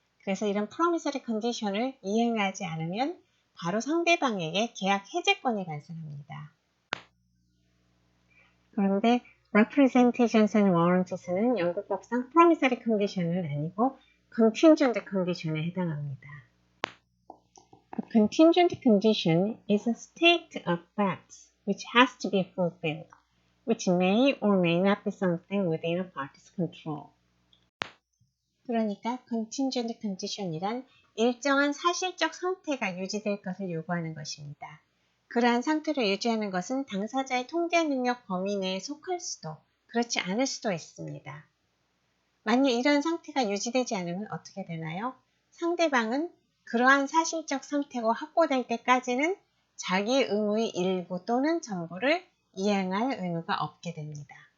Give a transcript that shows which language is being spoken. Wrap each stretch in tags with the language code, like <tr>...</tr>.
<ko>그래서 이런 promissory condition을 이행하지 않으면 바로 상대방에게 계약 해제권이 발생합니다. 그런데 Representations and Warranties는 영국 법상 promissory condition은 아니고 contingent condition에 해당합니다.</ko> <en>A contingent condition is a state of facts which has to be fulfilled, which may or may not be something within a party's control.</en> <ko>그러니까 contingent condition이란 일정한 사실적 상태가 유지될 것을 요구하는 것입니다. 그러한 상태를 유지하는 것은 당사자의 통제 능력 범위 내에 속할 수도 그렇지 않을 수도 있습니다. 만약 이런 상태가 유지되지 않으면 어떻게 되나요? 상대방은 그러한 사실적 상태가 확보될 때까지는 자기 의무의 일부 또는 전부를 이행할 의무가 없게 됩니다.</ko>